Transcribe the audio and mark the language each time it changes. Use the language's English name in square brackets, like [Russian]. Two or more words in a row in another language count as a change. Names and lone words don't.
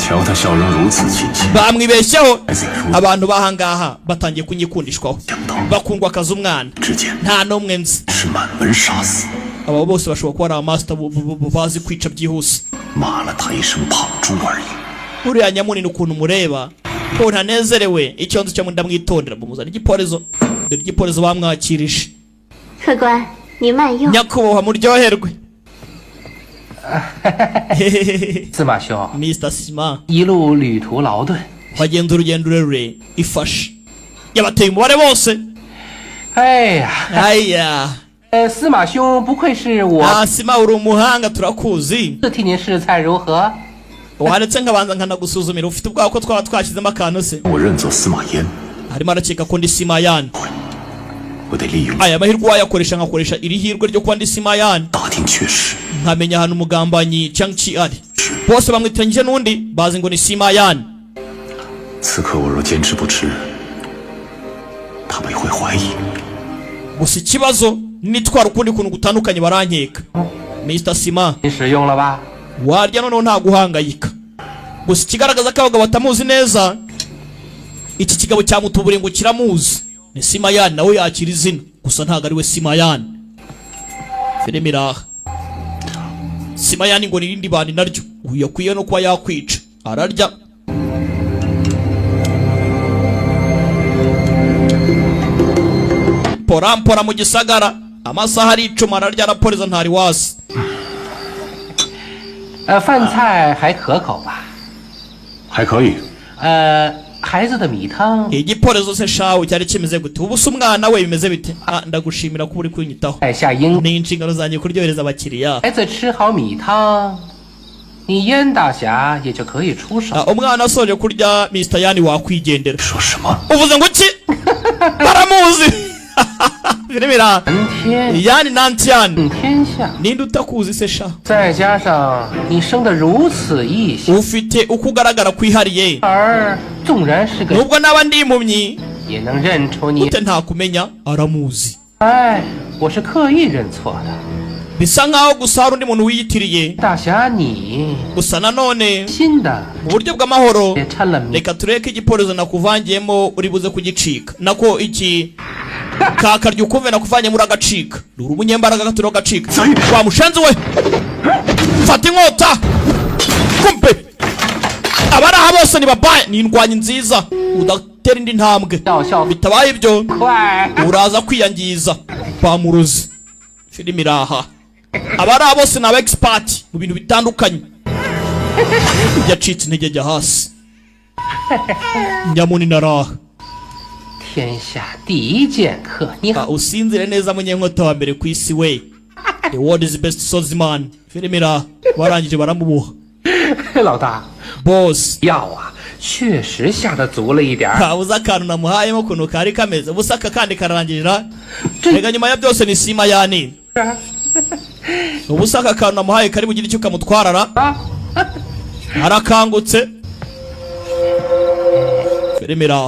[Kinyarwanda] bamwibeshyeho abantu bahangaha batangiye kunyikundishwaho bakundwa akaza umwana nta n'umwe nzi aba bose bashobora kuba ari amaster bazi kwica byihuse uriya nyamunini ukuntu mureba ko ntanezerewe icyo nzi cyo ndamwitondera mumuzana igiporezo dore igiporezo bamwakirije nyakubahwa muryoherwe [Chinese] 司马兄 [Kinyarwanda] Mr. Sima [Chinese] 一路旅途劳顿 [Kinyarwanda] wagenze urugendo rurerure ifashe yabateye umubare bose 哎呀 aya [Chinese] 司马兄不愧是我 [Kinyarwanda] Sima uri umuhanga turakuzi [Chinese] 替您试菜如何 [Kinyarwanda] waretse nkabanza nkanagusuzumira ufite ubwoba ko twaba twashyizemo akantu se [Chinese] 我认作司马炎， [Kinyarwanda] harimo arakeka ko ndi Simayani [Chinese] 我得利用 [Kinyarwanda] aya mahirwe wayakoresha nkakoresha iri hirwe ryo kuba ndi Simayani [Chinese] 打听确实。 [Kinyarwanda] nkamenya ahantu umugambanyi Changchi ari bose bamwitiranyije n'undi bazi ngo ni Simayani [Chinese] 此刻我若坚持不吃，他们会怀疑。 [Kinyarwanda] gusa ikibazo nitwara ukundi kuntu gutandukanye barankeka Mr. Sima [Chinese] 您使用了吧 [Kinyarwanda] warya noneho nta guhangayika gusa ikigaragaza ko abagabo batamuzi neza iki kigabo cyamutubure ngo kiramuzi ni Simayani nawe yakira izina gusa ntabwo ari we Simayani filime iraha Simayani ngo nirindi bandi naryo uyu yakwiye no kuba yakwica ararya porampora mu gisagara amasaha aricuma ararya araporeza ntari wasi [Chinese] 饭菜还可口吧还可以，孩子的米汤 [Kinyarwanda] igiporezo se shawe cyari kimeze gute ubu se umwana we bimeze bite ndagushimira ko uri kunyitaho [Chinese] 在下应 [Kinyarwanda] ni inshingano zanjye kuryohereza abakiriya [Chinese] 孩子吃好米汤，你燕大侠也就可以出手。 [Kinyarwanda] umwana asoje kurya Mr. Yani wakwigendera [Chinese] 说什么？ [Kinyarwanda] uvuze ngo iki baramuzi birebera [Chinese] 蓝天 [Kinyarwanda] Yani Nantian [Chinese] 天下， [Kinyarwanda] ninde utakuzi se sha [Chinese] 再加上你生得如此异象， [Kinyarwanda] ufite uko ugaragara kwihariye [Chinese] 而纵然是个 [Kinyarwanda] nubwo naba ndi impumyi [Chinese] 也能认出你。 [Kinyarwanda] ute ntakumenya aramuzi [Chinese] 哎，我是刻意认错的。 [Kinyarwanda] bisa nkaho gusa hari undi muntu wiyitiriye [Chinese] 大侠你 [Kinyarwanda] gusa nanone [Chinese] 新的 [Kinyarwanda] mu buryo bw'amahoro [Chinese] 也掺了米， [Kinyarwanda] reka tureke igiporezo nakuvangiyemo uri buze kugicika nako iki kakarya ukumve nakuvanyemo uragacika uri umunyembaraga gaturiho agacika wa mushenzi we fata inkota kumpe abari aha bose ni babaye ni indwanyi nziza udatera indi ntambwe [Chinese] 笑笑 [Kinyarwanda] bitabaye ibyo [Chinese] 快！ [Kinyarwanda] uraza kwiyangiza bamurozi filime iraha abari aha bose ni aba expert mu bintu bitandukanye yacitse intege ajya hasi nyamunini araha [Chinese] 天下第一剑客，你好， [Kinyarwanda] usinzire neza munyenkota wa mbere ku isi we [English] the world is best swordsman [Kinyarwanda] filime iraha barangije baramubuha [Chinese] 老大， [Kinyarwanda] boss [Chinese] 药啊，确实下得足了一点儿。 [Kinyarwanda] uzi akantu namuhayemo ukuntu kari kameze ubusa aka kandi kararangirira rega nyuma ya byose ni Simayani ubusa aka kantu namuhaye kari bugire icyo kamutwarara 啊， arakangutse filime iraha